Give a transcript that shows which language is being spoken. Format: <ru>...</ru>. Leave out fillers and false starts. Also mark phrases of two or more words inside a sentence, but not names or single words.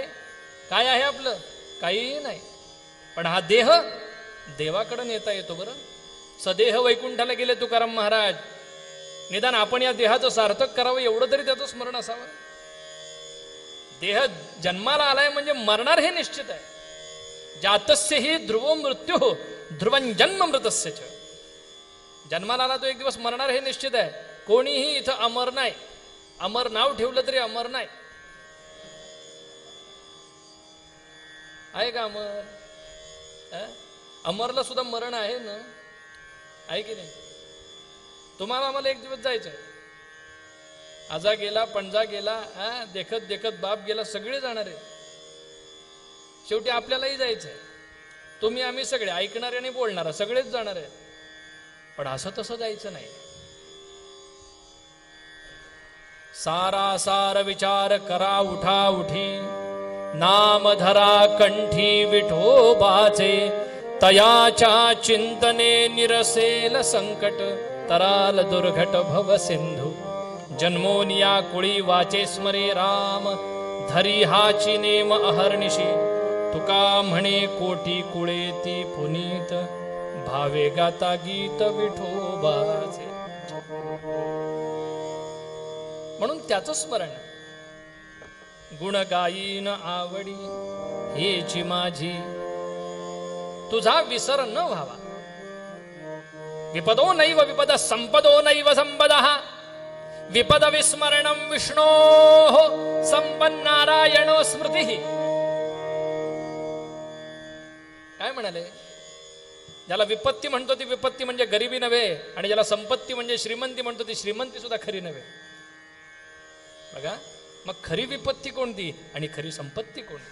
<mr>काय आहे आपलं? काहीही नाही. पण हा देह देवाकडे नेता येतो बरं. सदेह वैकुंठाला गेले तुकाराम महाराज. निदान आपण या देहाचं सार्थक करावं एवढं तरी त्याचं स्मरण असावं. देह जन्माला आलाय म्हणजे मरणार हे निश्चित आहे.</mr> <sa>जातस्य ही ध्रुवो मृत्यू ध्रुवं जन्म मृतस्य च.</sa> <mr>जन्माला आला तो एक दिवस मरणार हे निश्चित आहे. कोणीही इथं अमर नाही. अमर नाव ठेवलं तरी अमर नाही. आहे का अमर? अमरला सुद्धा मरण आहे ना, आहे की नाही? तुम्हाला आम्हाला एक दिवस जायचंय. आजा गेला, पणजा गेला, देखत देखत बाप गेला, सगळे जाणार आहे. शेवटी आपल्यालाही जायचंय. तुम्ही आम्ही सगळे ऐकणारे आणि बोलणारा सगळेच जाणार आहे. पण असं तसं जायचं नाही. सारासार विचार करा उठा उठी, नाम धरा कंठी विठोबाचे, तयाच्या चिंतने निरसेल संकट, तराल दुर्घट भव सिंधू. जन्मोनिया कुळी वाचे स्मरे राम, धरी हाची नेम अहर्निशी. तुका म्हणे कोटी कुळेती पुनीत, भावे गाता गीत विठोबाचे. म्हणून त्याचं स्मरण. गुण गायीन आवडी हेची माझी, तुझा विसर न व्हावा.</mr> <sa>विपदो नैव विपद संपदो नैव संपदः, विपद विस्मरणं विष्णोः संपन्नारायणो स्मृतिः.</sa> <mr>काय म्हणाले? ज्याला विपत्ती म्हणतो ती विपत्ती म्हणजे गरिबी नव्हे, आणि ज्याला संपत्ती म्हणजे श्रीमंती म्हणतो ती श्रीमंती सुद्धा खरी नव्हे. बघा, मग खरी विपत्ती कोणती आणि खरी संपत्ती कोणती?</mr>